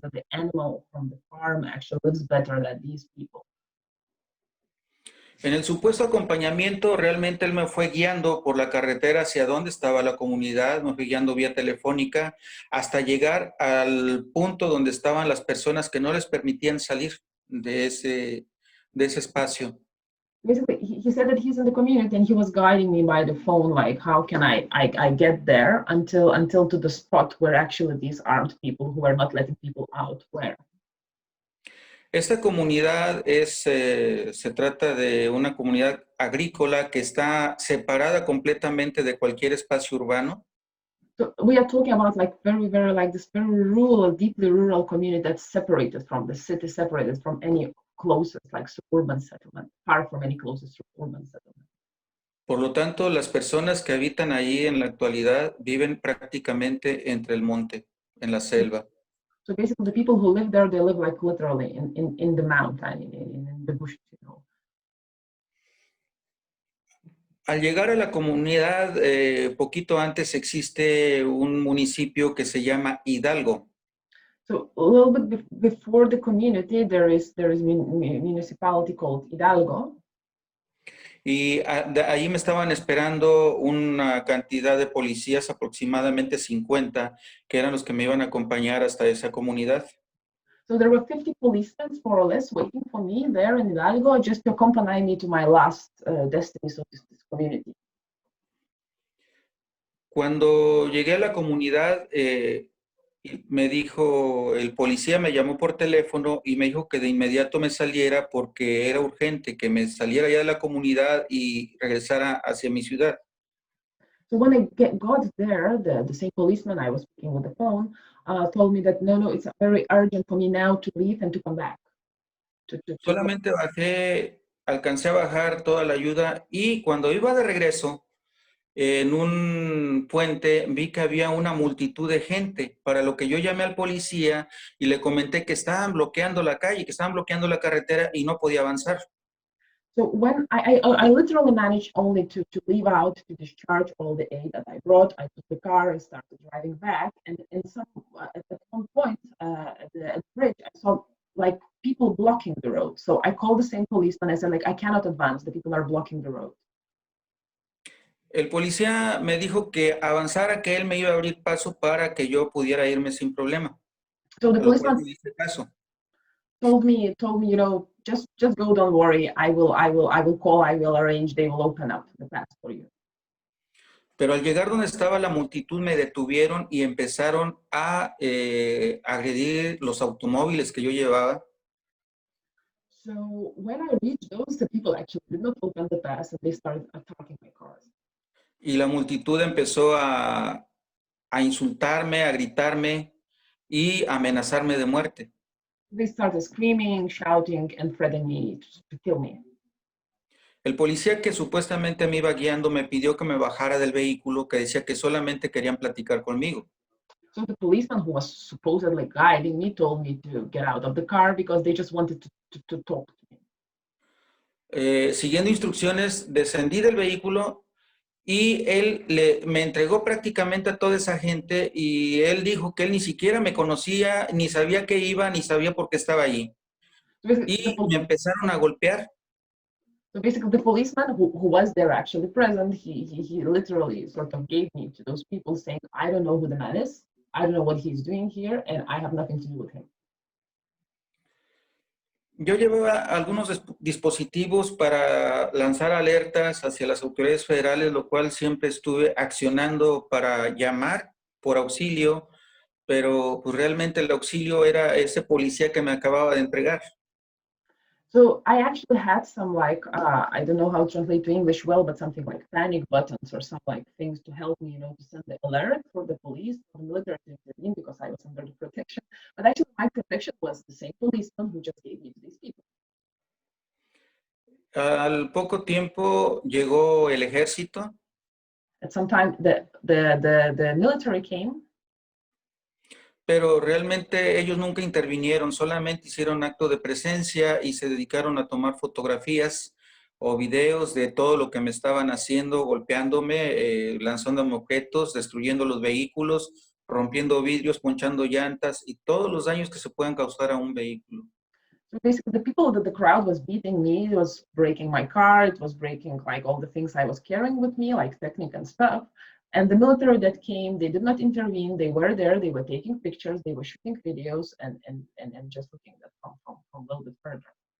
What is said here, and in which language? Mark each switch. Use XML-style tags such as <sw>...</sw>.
<en>That the animal from the farm actually lives better than these people.</en> <es>En el supuesto acompañamiento, realmente él me fue guiando por la carretera hacia donde estaba la comunidad, me fue guiando vía telefónica hasta llegar al punto donde estaban las personas que no les permitían salir de ese espacio.</es> <en>Basically, he said that he's in the community and he was guiding me by the phone, like how can I get there until to the spot where actually these armed people who are not letting people out were.</en> <es>Esta comunidad se trata de una comunidad agrícola que está separada completamente de cualquier espacio urbano.</es> <en>So we are talking about like very like this very rural, deeply rural community that's separated from the city, separated from any closest like suburban settlement, far from any closest suburban settlement.</en> <es>Por lo tanto, las personas que habitan ahí en la actualidad viven prácticamente entre el monte, en la selva.</es> <en>So basically, the people who live there, they live like literally in the mountain, in the bushes, you know.</en> <es>Al llegar a la comunidad, poquito antes existe un municipio que se llama Hidalgo.</es> <en>So a little bit before the community, there is municipality called Hidalgo.</en> <es>Y ahí me estaban esperando una cantidad de policías, aproximadamente 50, que eran los que me iban a acompañar hasta esa comunidad.</es> <en>So there were 50 policemen, more or less, waiting for me there in Hidalgo just to accompany me to my last destiny, so this community.</en> <es>Cuando llegué a la comunidad, me dijo, el policía me llamó por teléfono y me dijo que de inmediato me saliera porque era urgente, que me saliera ya de la comunidad y regresara hacia mi ciudad.</es> <en>So when I got there, the same policeman I was speaking with the phone told me that no, it's very urgent for me now to leave and to come back.</en> <es>Solamente bajé, alcancé a bajar toda la ayuda y cuando iba de regreso, en un puente vi que había una multitud de gente, para lo que yo llamé al policía y le comenté que estaban bloqueando la calle, que estaban bloqueando la carretera y no podía avanzar.</es> <en>So when I literally managed only to leave out, to discharge all the aid that I brought, I took the car, I started driving back, and at one point at the bridge, I saw like people blocking the road. So I called the same policeman. I said, like, I cannot advance. The people are blocking the road.</en> <es>El policía me dijo que avanzara, que él me iba a abrir paso para que yo pudiera irme sin problema.</es> <en>So the policeman told me, you know, just go, don't worry. I will call, I will arrange, they will open up the path for you.</en> <es>Pero al llegar donde estaba la multitud me detuvieron y empezaron a agredir los automóviles que yo llevaba.</es> <en>So when I reached those, the people actually did not open the path and they started attacking my cars.</en> <es>Y la multitud empezó a insultarme, a gritarme y a amenazarme de muerte.</es> <en>They started screaming, shouting, and threatening me to kill me.</en> <es>El policía que supuestamente me iba guiando me pidió que me bajara del vehículo, que decía que solamente querían platicar conmigo.</es> <en>So the policeman who was supposedly guiding me told me to get out of the car because they just wanted to talk to me.</en> <es>Siguiendo instrucciones, descendí del vehículo y él me entregó prácticamente a toda esa gente y él dijo que él ni siquiera me conocía, ni sabía qué iba, ni sabía por qué estaba allí. Y me empezaron a golpear.</es> <en>So basically the policeman who was there actually present, he literally sort of gave me to those people saying, I don't know who the man is, I don't know what he's doing here, and I have nothing to do with him.</en> <es>Yo llevaba algunos dispositivos para lanzar alertas hacia las autoridades federales, lo cual siempre estuve accionando para llamar por auxilio, pero pues realmente el auxilio era ese policía que me acababa de entregar.</es> <en>So I actually had some like, I don't know how to translate to English well, but something like panic buttons or some like things to help me, you know, to send the alert for the police, for the military to intervene because I was under the protection. But actually my protection was the same policeman who just gave me to these people.</en> <es>Al poco tiempo llegó el ejército.</es> <en>At some time the military came.</en> <es>Pero realmente ellos nunca intervinieron, solamente hicieron acto de presencia y se dedicaron a tomar fotografías o videos de todo lo que me estaban haciendo, golpeándome, lanzándome objetos, destruyendo los vehículos, rompiendo vidrios, ponchando llantas y todos los daños que se puedan causar a un vehículo.</es> <en>So basically, the people that the crowd was beating me, it was breaking my car, it was breaking like all the things I was carrying with me, like technique and stuff. And the military that came, they did not intervene. They were there. They were taking pictures. They were shooting videos and just looking at from a little bit further.</en>